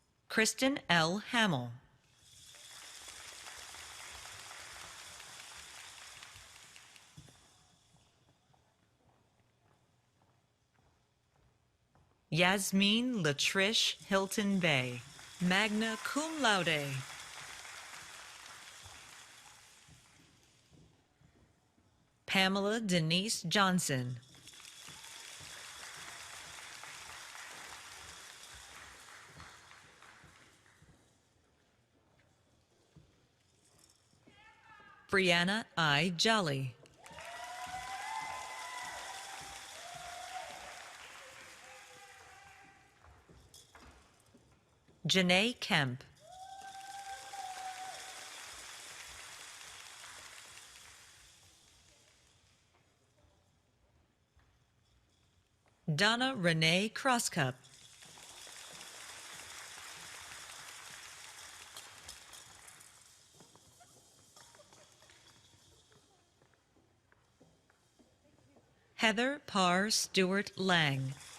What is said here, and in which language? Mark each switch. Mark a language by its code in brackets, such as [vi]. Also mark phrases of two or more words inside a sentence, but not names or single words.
[en] Kristen L. Hamill. Yasmin Latrish Hilton Bay, [la] magna cum laude. [en] Pamela Denise Johnson. Brianna I. Jolly. Janae Kemp. Donna Renee Crosscup. Heather Parr Stewart Lang.